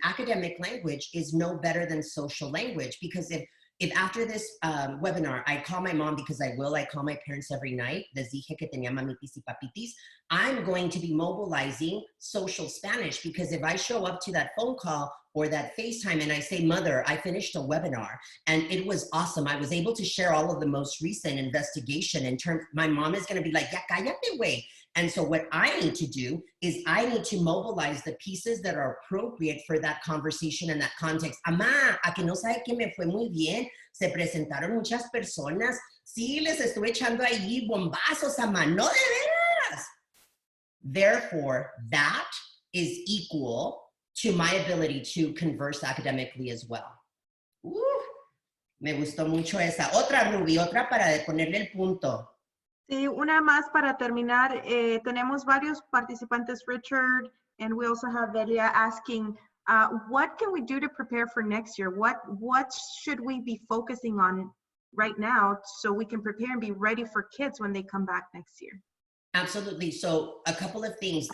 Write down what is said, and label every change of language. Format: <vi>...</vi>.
<en>Academic language is no better than social language, because if after this webinar, I call my mom, because I call my parents every night,</en> <es>les dije que tenía mamitis y papitis,</es> <en>I'm going to be mobilizing social Spanish, because if I show up to that phone call or that FaceTime and I say, mother, I finished a webinar and it was awesome, I was able to share all of the most recent investigation in terms, my mom is gonna be like,</en> <es>ya cállate, güey.</es> <en>And so what I need to do is I need to mobilize the pieces that are appropriate for that conversation and that context.</en> <es>Amá, a que no sabe que me fue muy bien, se presentaron muchas personas, sí, les estuve echando ahí bombazos, amá, no de veras.</es> <en>Therefore, that is equal to my ability to converse academically as well.</en> <es>Me gustó mucho esa. Otra, Ruby, otra para ponerle el punto. Sí, una más para terminar. Tenemos varios participantes,</es> <en>Richard, and we also have Delia asking, what can we do to prepare for next year? What should we be focusing on right now so we can prepare and be ready for kids when they come back next year? Absolutely. So a couple of things.</en>